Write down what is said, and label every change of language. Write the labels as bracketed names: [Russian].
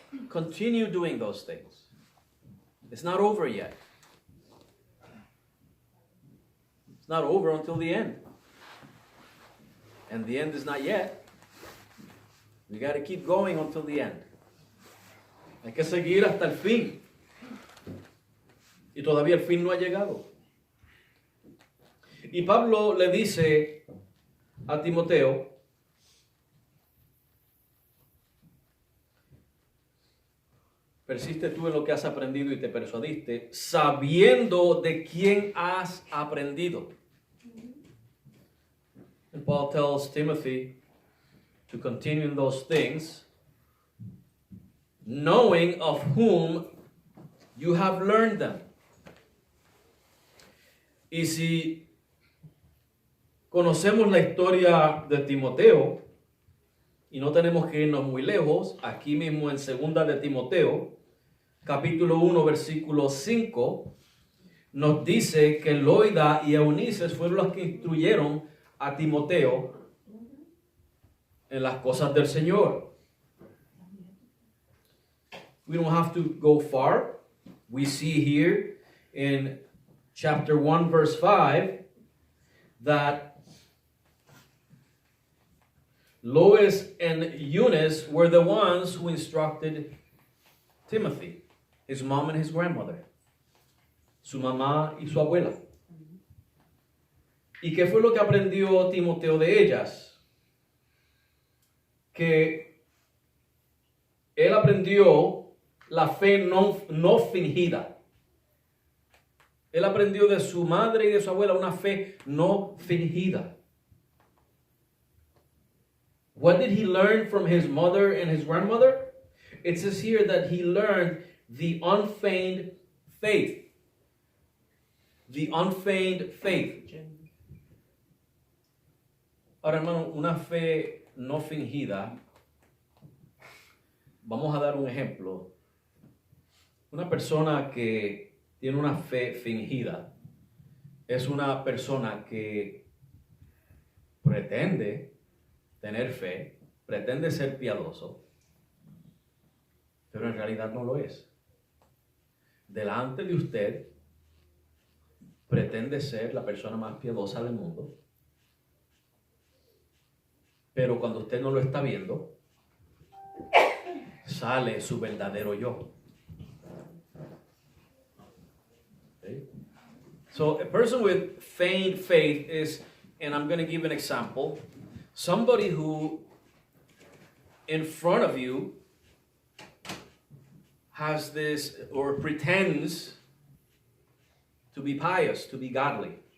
[English] Continue doing those things. It's not over yet. It's not over until the end. And the end is not yet. We got to keep going until the end. [Spanish] Hay que seguir hasta el fin. Y todavía el fin no ha llegado. Y Pablo le dice a Timoteo, persiste tú en lo que has aprendido y te persuadiste, sabiendo de quién has aprendido. [English] And Paul tells Timothy to continue in those things, knowing of whom you have learned them. [Spanish] Y si conocemos la historia de Timoteo, y no tenemos que irnos muy lejos, aquí mismo en 2 de Timoteo, capítulo 1, versículo 5, nos dice que Loida y Eunice fueron los que instruyeron a Timoteo en las cosas del Señor. [English] We don't have to go far. We see here in chapter 1, verse 5, that Lois and Eunice were the ones who instructed Timothy, his mom and his grandmother, [Spanish] su mamá y su abuela. ¿Y qué fue lo que aprendió Timoteo de ellas? Que él aprendió la fe no fingida. Él aprendió de su madre y de su abuela una fe no fingida. [English] What did he learn from his mother and his grandmother? It says here that he learned the unfeigned faith. The unfeigned faith. [Spanish] Ahora, hermano, una fe no fingida. Vamos a dar un ejemplo. Una persona que tiene una fe fingida es una persona que pretende tener fe, pretende ser piadoso, pero en realidad no lo es. Delante de usted, pretende ser la persona más piadosa del mundo, pero cuando usted no lo está viendo, sale su verdadero yo. [English] Okay? So a person with feigned faith is, and I'm going to give an example, somebody who in front of you has this or pretends to be pious, to be godly.